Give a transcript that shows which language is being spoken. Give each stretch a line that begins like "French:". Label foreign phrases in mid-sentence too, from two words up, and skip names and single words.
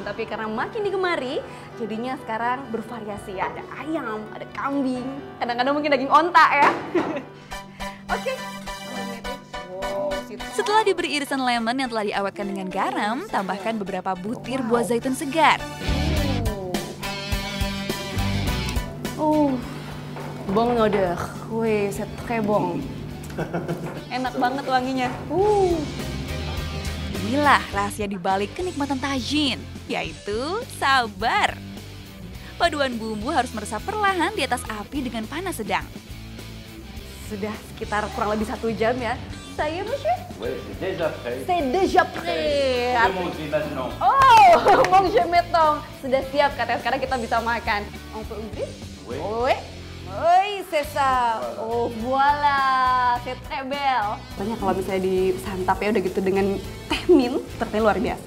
Indonesian: Tapi karena makin digemari, jadinya sekarang bervariasi. Ada ayam, ada kambing, kadang-kadang mungkin daging onta ya. Oke. Setelah diberi irisan lemon yang telah diawetkan dengan garam, tambahkan beberapa butir buah zaitun segar.
French: Bon odeur. Oui, c'est très bon.
Indonesian: Enak banget wanginya. Inilah rahasia dibalik kenikmatan tagine, yaitu sabar. Paduan bumbu harus meresap perlahan di atas api dengan panas sedang. Sudah sekitar kurang lebih 1 jam ya. Saya, monsieur?
French: Oui, c'est déjà prêt. C'est déjà prêt. Vous mangez maintenant. Oh, manger maintenant.
Indonesian: Sudah siap, katanya sekarang kita bisa makan.
French: On peut ouvrir? Oui. Oui. Oui, c'est ça. Oh, voilà. C'est très belle.
Indonesian: Katanya kalau misalnya disantap ya udah gitu dengan teh mint, ternyata luar biasa.